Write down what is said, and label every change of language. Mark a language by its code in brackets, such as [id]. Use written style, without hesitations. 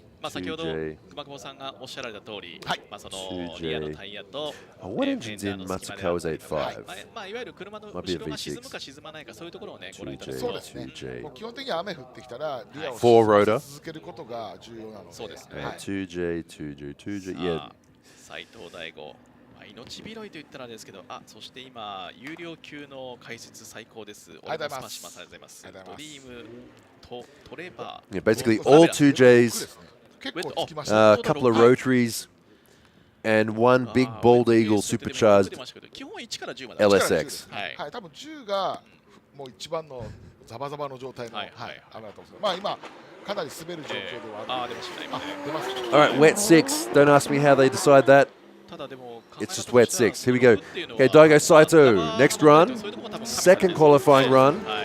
[ja] 先ほど熊久保さんがおっしゃられた通り、そのリアのタイヤと [en] What engine's in Matsukawa's 85? [ja] いわゆる車の後ろが沈むか沈まないかそういうところをねご覧いただくと、そうですね。基本的に雨降ってきたらリアを続けることが重要なので、そうですね。 [en] 2J, 2J, 2J. Yeah. [ja] 斉藤大吾、命拾いと言ったらですけど、そして今有料級の解説最高です。ありがとうございます。ありがとうございます。ドリームとトレバー。 [en] Yeah, basically all 2Js. A couple of rotaries and one big bald eagle supercharged LSX. [ja] はい、多分10がもう一番のザバザバの状態の雨だと思うんです。まあ今かなり滑る状況ではある。出ます。 [en] All right, wet 6. Don't ask me how they decide that. It's just wet 6. Here we go. Okay, Daigo Saito, next run. Second qualifying run.